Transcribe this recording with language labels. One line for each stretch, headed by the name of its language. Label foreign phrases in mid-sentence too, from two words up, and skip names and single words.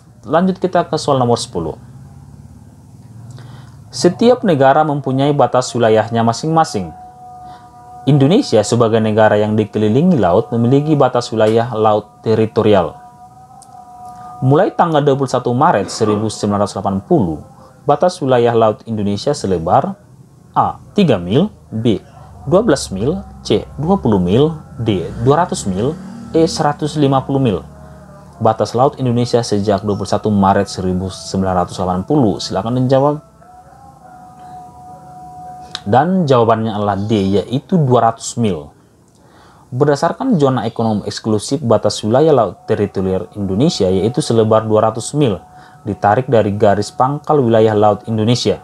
Indonesian: Lanjut kita ke soal nomor 10. Setiap negara mempunyai batas wilayahnya masing-masing. Indonesia sebagai negara yang dikelilingi laut memiliki batas wilayah laut teritorial. Mulai tanggal 21 Maret 1980, batas wilayah laut Indonesia selebar A. 3 mil, B. 12 mil, C. 20 mil, D. 200 mil, E. 150 mil. Batas laut Indonesia sejak 21 Maret 1980. Silakan menjawab. Dan jawabannya adalah D, yaitu 200 mil. Berdasarkan zona ekonomi eksklusif, batas wilayah laut teritorial Indonesia yaitu selebar 200 mil, ditarik dari garis pangkal wilayah laut Indonesia.